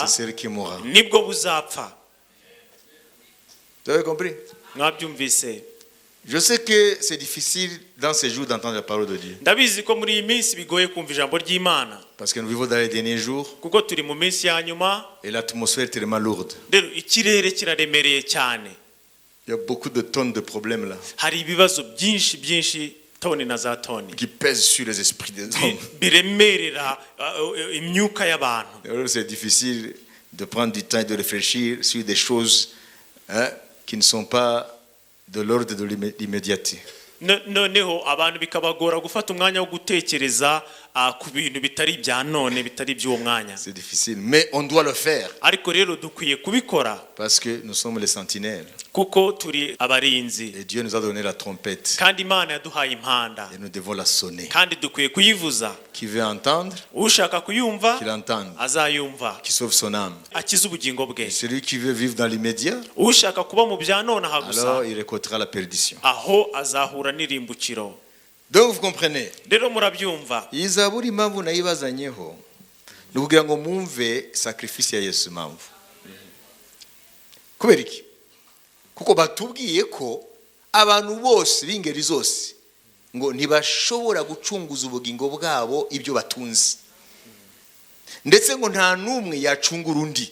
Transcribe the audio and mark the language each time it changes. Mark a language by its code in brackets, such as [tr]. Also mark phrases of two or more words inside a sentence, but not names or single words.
[fr] c'est celle qui mourra. [rw] nibwo buzapfa. [fr] Vous avez compris? [rw] mwabyumvise? [fr] Je sais que c'est difficile dans ces jours d'entendre la parole de Dieu. [rw] ndabizi ko muri iyi minsi bigoye kumva ijambo ry'Imana [fr] Parce que nous vivons dans les derniers jours [rw] kuko turi mu minsi ya nyuma [fr] et l'atmosphère est tellement lourde. [rw] rero ikirere kiraremereye cyane. [fr] Il y a beaucoup de tonnes de problèmes là [rw] Hari ibibazo byinshi toni na za toni [fr] qui pèsent sur les esprits des hommes. [rw] biremerera imyuka y'abantu. [fr] Alors c'est difficile de prendre du temps et de réfléchir sur des choses qui ne sont pas de l'ordre de l'immédiateté. [rw] Noneho abantu bikabagora gufata umwanya wo gutekereza ku bintu bitari ibya none bitari iby'uwo mwanya. [fr] C'est difficile, mais on doit le faire. [rw] Ariko rero dukwiye kubikora [fr] Parce que nous sommes les sentinelles. [rw] kuko turi abarinzi [fr] Et Dieu nous a donné la trompette. [rw] kandi Imana yaduhaye impanda [fr] Et nous devons la sonner. [rw] kandi dukwiye kuyivuza. [fr] Qui veut entendre, [rw] Ushaka kuyumva [fr] qu'il entende. [rw] azayumva [fr] Qui sauve son âme. [rw] akize ubugingo bwe. [fr] Celui qui veut vivre dans l'immédiat, [rw] Ushaka kuba mu bya none aha gusa [fr] alors il récoltera la perdition. [rw] aho azahura n'irimbukiro. [fr] Donc vous comprenez. [rw] Rero murabyumva. Iyi zaburi impamvu nayibazanyeho ni ukugira ngo mwumve sacrifice ya Yesu impamvu. Kubera iki? Kuko batubwiye ko abantu bose b'ingeri zose ngo ntibashobora gucunguza ubugingo bwabo ibyo batunze, ndetse ngo nta n'umwe yacungura undi.